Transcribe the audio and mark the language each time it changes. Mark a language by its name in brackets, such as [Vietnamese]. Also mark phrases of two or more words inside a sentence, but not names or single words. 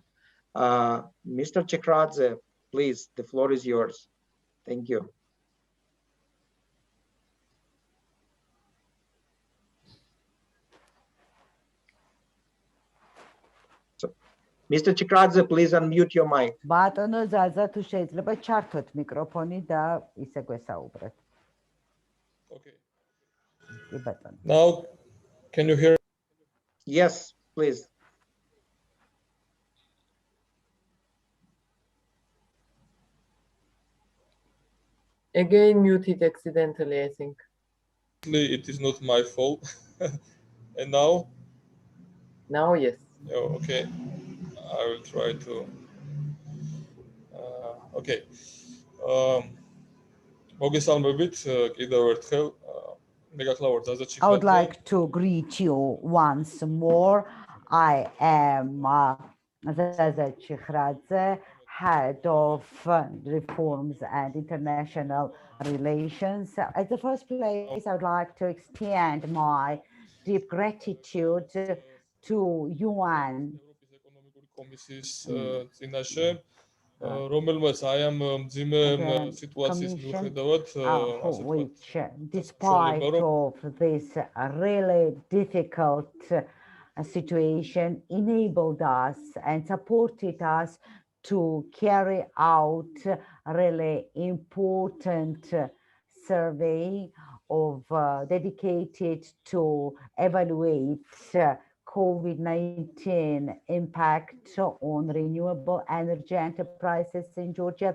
[English] Mr. Chikradze, please, the floor is yours. Thank you. So, Mr. Chikradze, please unmute your mic. [Georgian] ბატონო ზაზა, თუ შეიძლება ჩართოთ მიკროფონი და ისე გვესაუბრეთ. [English] Okay. [Georgian] კი ბატონო. [English] Now, can you hear? Yes, please. Again muted accidentally, I think. It is not my fault. And now? Now, yes. Oh, okay. I will try to. Okay. [Georgian] მოგესალმებით კიდევ ერთხელ. მე გახლავართ ზაზა ჩიხაძე. [English] I would like to greet you once more. I am Zaza Chikradze, head of Reforms and International Relations. At the first place, I would like to extend my deep gratitude to UN. [Georgian] კომისიის წინაშე რომელმაც აი ამ მძიმე სიტუაციის მიუხედავად [English] which despite of this really difficult situation enabled us and supported us to carry out a really important survey of dedicated to evaluate COVID-19 impact on renewable energy enterprises in Georgia.